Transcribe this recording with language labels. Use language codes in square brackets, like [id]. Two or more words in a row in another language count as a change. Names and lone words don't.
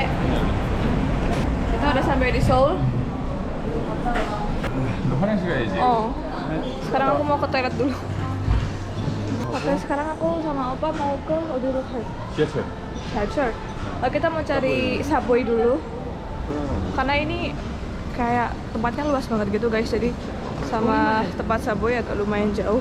[id] Kita udah sampai di Seoul. [ko] 너 화장실 가야지. [id] Oh, sekarang aku mau ke toilet dulu. Oke, sekarang aku sama Opa mau ke [ko] 지하철. Jiacheol. [id] Kita mau cari Subway dulu. Karena ini kayak tempatnya luas banget gitu guys, jadi sama tempat Subway agak lumayan jauh.